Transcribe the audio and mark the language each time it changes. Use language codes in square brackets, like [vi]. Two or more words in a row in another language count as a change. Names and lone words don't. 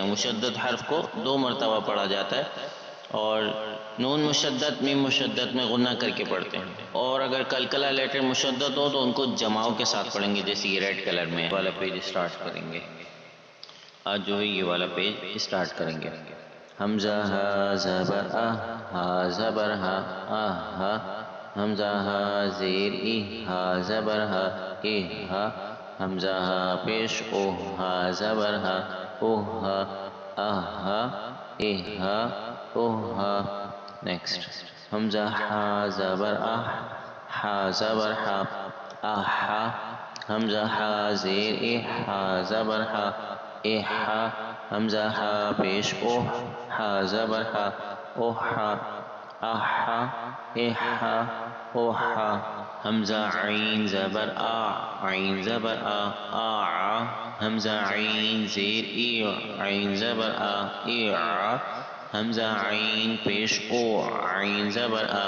[ur] مشدد حرف کو 2 مرتبہ پڑھا جاتا ہے، اور نون مشدد میم مشدد میں غنہ کر کے پڑھتے ہیں، اور اگر کلکلہ لیٹر مشدد ہو تو ان کو جماؤ کے ساتھ پڑھیں گے، جیسے یہ [en] red colour [ur] میں والا [en] page start [ur] کریں گے۔ آج جو ہے یہ والا [en] page start [ur] کریں گے۔ حمزہ ہا زبر ہا زبر ہا ہا، حمزہ ہا زیر ہا زبر ہا حمزہ ہا پیش او ہا زبر ہا ہا نیکسٹ۔ حمزہ ہا زبر ہا زبر ہا حمزہ ہا زیر ہا زبر ہا حمزہ ہا پیش او ہا زبر ہا حمزہ عین زبر عین زبر حمزہ عین زیر عین زبر حمزہ عین پیش او عین زبر